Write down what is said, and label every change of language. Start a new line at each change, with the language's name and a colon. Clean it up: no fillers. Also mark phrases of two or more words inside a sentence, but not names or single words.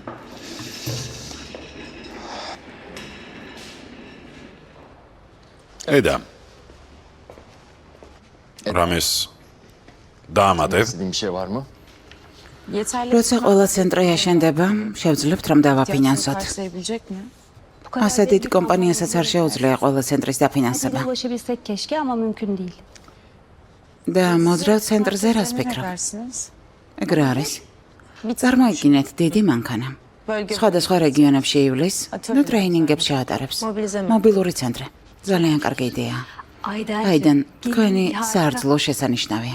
Georgian: ედა. რამეს დაამატებ?
Turkish: İstediğin bir şey var mı? Yeterli
Georgian: როცა ყველა ცენტრი აშენდება, შევძლებთ რომ დავაფინანსოთ.
Turkish: karşılayabilecek mi?
Georgian: ასე დიდი კომპანიასაც არ შეუძლია ყველა ცენტრის დაფინანსება.
Turkish: Ulaşabilsek keşke ama mümkün değil.
Georgian: და მოძრავ ცენტრზე რას
Turkish: Ne
Georgian: ფიქრობ?
Turkish: dersiniz?
Georgian: ეგ რა არის? წარმოიდგინეთ დიდი მანქანა.
Turkish: Bölge
Georgian: სხვადასხვა რეგიონებში ივლის და ტრეინინგებს შეატარებს. მობილური ცენტრი. ძალიან კარგი იდეა. აიდან თქვენი სარძლო შესანიშნავია.